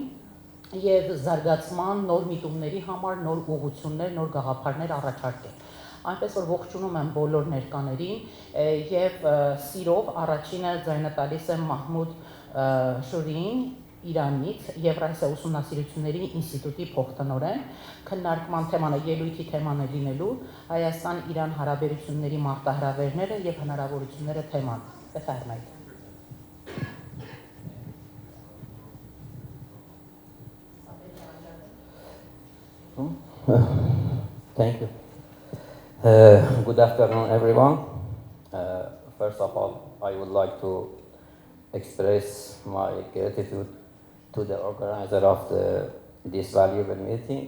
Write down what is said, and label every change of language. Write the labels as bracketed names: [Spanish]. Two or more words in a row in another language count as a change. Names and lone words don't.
[Armenian] եւ զարգացման նոր միտումների համար նոր ուղղություններ, նոր գաղափարներ առաջարկել։ Այնպես որ ողջունում եմ բոլոր ներկաներին եւ սիրով առաջինը ձայնը տալիս եմ Մահմուդ Շուրիին Իրանից Եվրասիա ուսումնասիրությունների ինստիտուտի փոխտնօրեն, քննարկման թեման է ելույթի թեման է լինելու Հայաստան-Իրան հարաբերությունների մարտահրավերները եւ հնարավորությունները թեման։ Բefərməyid. [English] Thank you. Good afternoon, everyone. First of all, I would like to express my gratitude to the organizer of this valuable meeting.